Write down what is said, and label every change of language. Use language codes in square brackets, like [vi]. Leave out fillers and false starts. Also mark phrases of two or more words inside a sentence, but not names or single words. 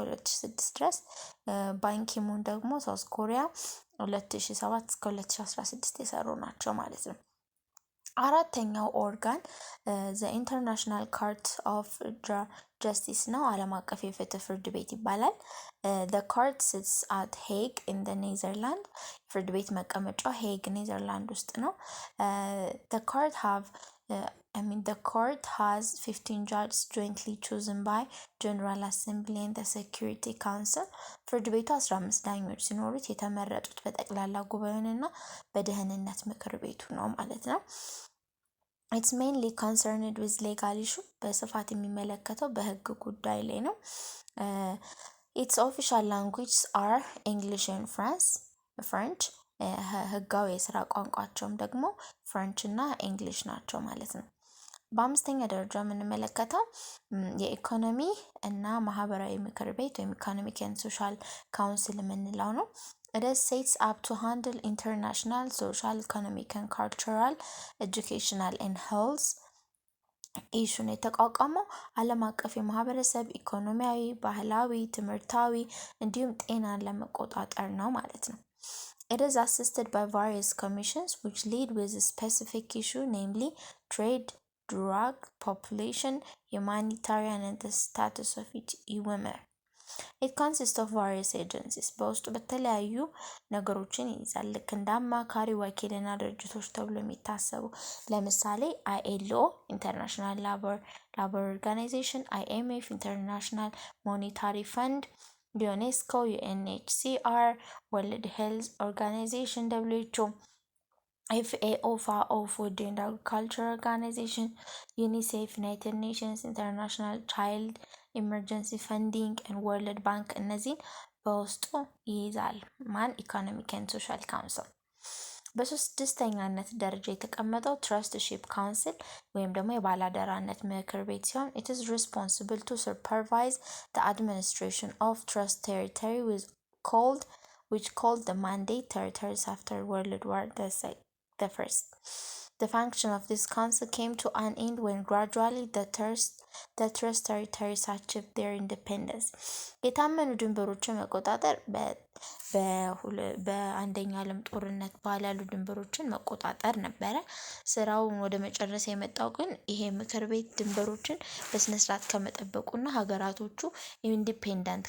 [am] 2006 ድረስ ባንኪሙን ደግሞ ሳውዝ ኮሪያ 2007 እስከ 2016 የሰሩ ናቸው ማለት ነው። አራተኛው ኦርጋን ዘ ኢንተርናሽናል ኮርት ኦፍ ጀስቲስ ነው። ዓለም አቀፍ የፍትህ ፍርድ ቤት ይባላል። [en] the court sits at Hague in the Netherlands [am] ፍርድ ቤት መቀመጫው ሄግ ኔዘርላንድ ውስጥ ነው። [en] the court has 15 judges jointly chosen by General Assembly and the Security Council [am] ፍርድ ቤቱ 15 ዳኞች ሲኖሩት የተመረጡት በጠቅላላ ጉባኤውና በደህንነት ምክር ቤቱ ነው ማለት ነው። [en] It's mainly concerned with legal issue [am] በስፋት የሚመለከተው በህግ ጉዳይ ላይ ነው። [en] Its official languages are English and French [am] ህጋዊ የስራ ቋንቋቸውም ደግሞ ፍሬንች እና እንግሊሽ ናቸው ማለት ነው። በአምስተኛ ደረጃ የምንመለከተው የኢኮኖሚ እና ማህበራዊ ምክር ቤት ወይም ኢኮኖሚክ ኤንድ ሶሻል ካውንስል የምንለው ነው። [en] It is set up to handle international, social, economic and cultural, educational and health [am] ኢሹን የተቋቋመው ዓለም አቀፍ የማህበረሰብ ኢኮኖሚያዊ፣ ባህላዊ፣ ትምህርታዊ እንዲሁም ጤናን ለመቆጣጠር ነው ማለት ነው። [en] It is assisted by various commissions which lead with a specific issue, namely trade, drug, population, humanitarian and the status of women. It consists of various agencies [am] በውስጡ በተለያዩ ነገሮችን ይይዛል። ልክ እንደ አማካሪ ወኪልና ድርጅቶች ተብሎ የሚታሰቡ ለምሳሌ ILO ኢንተርናሽናል ላቦር ኦርጋናይዜሽን፣ IMF ኢንተርናሽናል ሞኔታሪ ፈንድ፣ ዩኔስኮ፣ UNHCR፣ ወርልድ ሄልዝ ኦርጋናይዜሽን WHO፣ FAO FAO ፉድ ኤንድ አግሪካልቸር ኦርጋናይዜሽን፣ ዩኒሴፍ፣ ዩናይትድ ኔሽንስ፣ ኢንተርናሽናል ቻይልድ ኢመርጀንሲ ፈንዲንግ ኤንድ ወርልድ ባንክ እነዚህን በውስጡ ይይዛል። ማን ኢኮኖሚክ ኤንድ ሶሻል ካውንስል። በስድስተኛነት ደረጃ የተቀመጠው ትረስትሺፕ ካውንስል ወይም ደግሞ የባላደራነት ምክር ቤት ሲሆን [en] it is responsible to supervise the administration of trust territory which called the mandate territories after World War the First. The function of this council came to an end when gradually the trust territories achieved their independence. [am] የታመኑ ድንበሮችን መቆጣጠር በአንደኛ ዓለም ጦርነት በኋላ ያሉ ድንበሮችን መቆጣጠር ነበረ። ስራውን ወደ መጨረስ የመጣው ግን ይሄ ምክር ቤት ድንበሮችን በስነ ስርዓት ከመጠበቁና ሀገራቶቹ ኢንዲፔንደንት